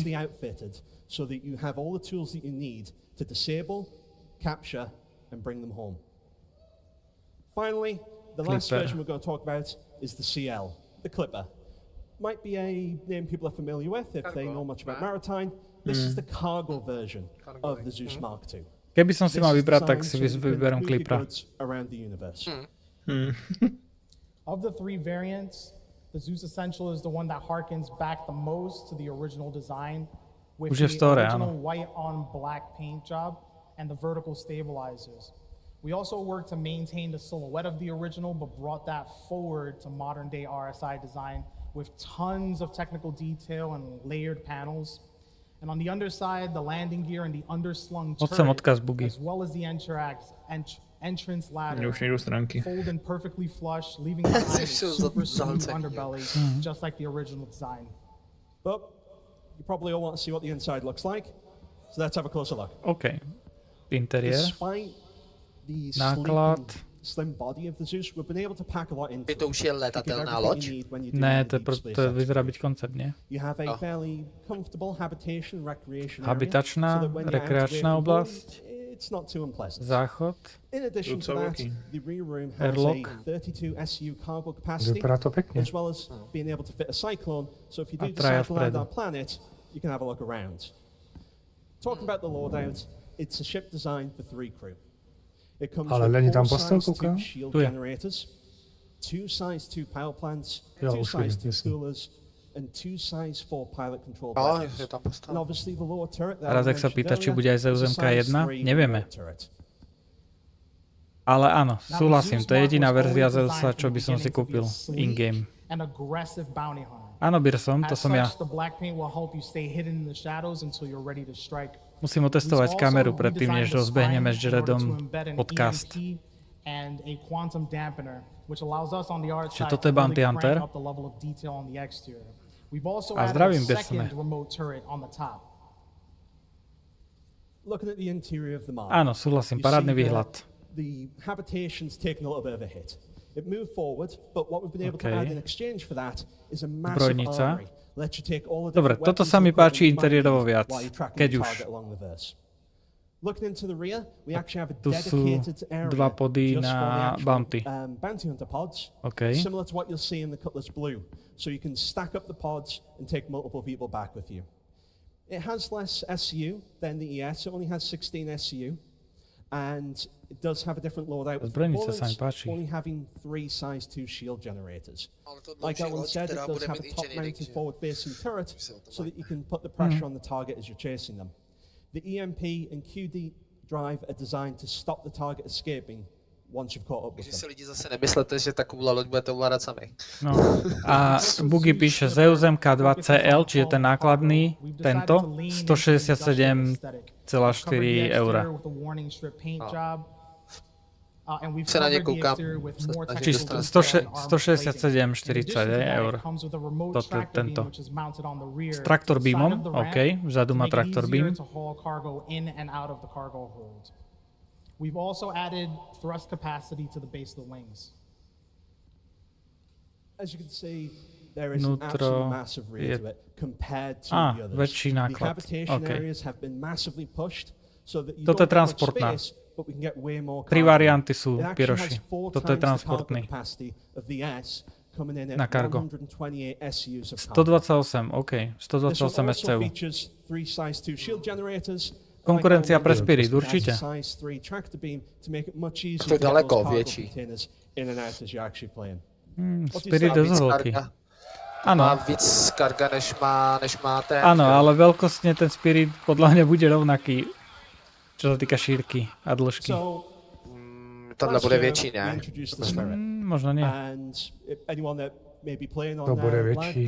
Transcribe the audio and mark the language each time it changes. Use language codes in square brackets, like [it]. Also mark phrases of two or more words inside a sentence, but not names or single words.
[en] purposely outfitted so that you have all the tools that you need to disable, capture, and bring them home. Finally, the last Clipper. version we're going to talk about is the CL, the Clipper. Might be a name people are familiar with if they know much about maritime. This is the cargo version of the Zeus Mark II. [sk] Keby som si mal [en] This is [sk] vybrať, tak si [en] designed to [sk] vyberám [en] move your [sk] Clippera. [en] goods around the universe. Of the 3 variants, the Zeus Essential is the one that harkens back the most to the original design with [sk] Už je v [en] the [sk] store, [en] original [sk] áno. [en] white on black paint job and the vertical stabilizers. We also worked to maintain the silhouette of the original, but brought that forward to modern day RSI design with tons of technical detail and layered panels. And on the underside, the landing gear and the underslung turret, as well as the entrance ladder, fold in perfectly flush, leaving behind a super smooth underbelly, just like the original design. But you probably all want to see what the inside looks like, so let's have a closer look. [sk] OK. Interiér. [en] Despite the [sk] Náklad. [en] slim body of the Zeus, we've been able to pack a lot into [sk] To už je letatelná loď? Ne, to vyzerá byť koncept, nie? [en] You have a fairly comfortable habitation recreation area, [sk] Habitačná, [en] so that when you're out [sk] rekreačná [en] away from home, [sk] oblasť. [en] it's not too unpleasant. [sk] Záchod. [en] In addition to that, the rear room has Airlock. a 32 SU cargo capacity, [sk] Vypadá to pekne. [en] as well as being able to fit a cyclone, so if you do [sk] A traja [en] decide to land [sk] vpredu. [en] our planet, you can have a look around. Talking about the loadout, it's a ship designed for 3 crew. It comes [cs] Ale [en] with [cs] není [en] 4 [cs] tam postel, [en] size 2 [cs] koukám? [en] shield [sk] Tu je. [en] generators, 2 size 2 power plants, [cs] Jo, [en] 2 [cs] už [en] size [cs] vidím, [en] 2 [cs] jasně. [en] coolers, and 2 size 4 pilot controlled [cs] No, [en] weapons. [cs] je tam postel. [en] And obviously the lower turret that I [sk] Radek sa [en] mentioned [sk] pýta, či [en] earlier [sk] bude aj [en] is a [sk] CitizenCon [en] size 1. 3 [sk] Nevieme. [en] turret. [sk] Ale áno, súhlasím, to je jediná verzia Zeusa, čo by som si kúpil in-game. [en] An aggressive bounty hunter. [sk] Áno, Birsom, to [en] As [sk] som ja. [en] such, the black paint will help you stay hidden in the shadows until you're ready to strike. [sk] Musím otestovať kameru predtým, než rozbehneme s Jaredom podcast. [en] And a quantum dampener, which allows us on the art [sk] Čiže [en] side [sk] toto je [en] to [sk] Bounty [en] really [sk] Hunter. [en] crank up the level of detail on the exterior. We've also [sk] A [en] added [sk] zdravím, [en] a [sk] Birsome. [en] second remote turret on the top. Looking at the interior of the Mars, [sk] Áno, súhlasím, [en] you [sk] parádny [en] see [sk] výhľad. [en] the habitation's taken a little bit of a hit. It moved forward, but what we've been able to add in exchange for that is a massive [sk] Zbrojnica. [en] armory. Let you take all the [sk] Dobre, [en] different [sk] toto [en] weapons [sk] sa mi [en] and equipment [sk] páči [en] you might [sk] interiérovo [en] need [sk] viac, [en] while you're tracking [sk] keď [en] the [sk] už. [en] target along the verse. Looking into the rear, we actually have a [sk] Tu sú [en] dedicated area [sk] dva pody [en] just for the [sk] na [en] actual, [sk] bounty. [en] Bounty hunter pods, OK. similar to what you'll see in the Cutlass Blue. So you can stack up the pods and take multiple people back with you. It has less SU than the ES. It only has 16 SU. And it does have a different loadout with [sk] Zbrojnica sa mi [en] bullets, [sk] páči. [en] only having 3 size 2 shield generators. Like Alan said, it does have a top-mounted forward-facing turret so that you can put the pressure on the target as you're chasing them. The EMP and QD drive are designed to stop the target escaping once you've caught up with [cs] Takže si [en] them. [cs] lidi zase nemyslete, že takovúhle loď budete ovládať sami. [sk] No. A Bugy píše Zeus MK2CL, čiže ten nákladný, tento, 167,4 eur. Sa na ne kúkam. Čiže 167,40 eur. Toto je tento. S [en] traktor beamom, [sk] OK, vzadu má [en] traktor beam. We've also added thrust capacity to the base of the wings. As you can see, there is an absolute massive rear to it compared to the others. [sk] Väčší [en] The [sk] náklad. [en] habitation [sk] OK. [en] areas have been massively pushed so that you [sk] Toto je [en] don't have much [sk] transportná. [en] space, but we can get way more [sk] 3 [en] cargo. [sk] varianty sú [en] It actually [sk] piroši. [en] has 4 [sk] Toto je [en] times the cargo [sk] transportný. [en] capacity of the S, coming in [sk] Na [en] at [sk] cargo. [en] 128 SUs of cargo. [sk] 128, OK. [en] This one [sk] 128 [en] also [sk] SCU. [en] features 3 size 2 shield generators. [sk] Konkurencia pre [en] Like [sk] Spirit, [en] Alan [sk] určite. [en] has a size 3 tractor beam to make it much easier [sk] To je [en] to get [sk] daleko [en] those cargo [sk] väčší. [en] containers in and out as you're actually playing. [sk] Spirit je dosť veľký. Áno. [cs] Má víc karga, než má ten. [sk] Áno, ale veľkostne ten Spirit podľa mňa bude rovnaký, čo sa týka šírky a dĺžky. [cs] Tohle bude väčší, ne? [sk] Možno nie. To bude väčší.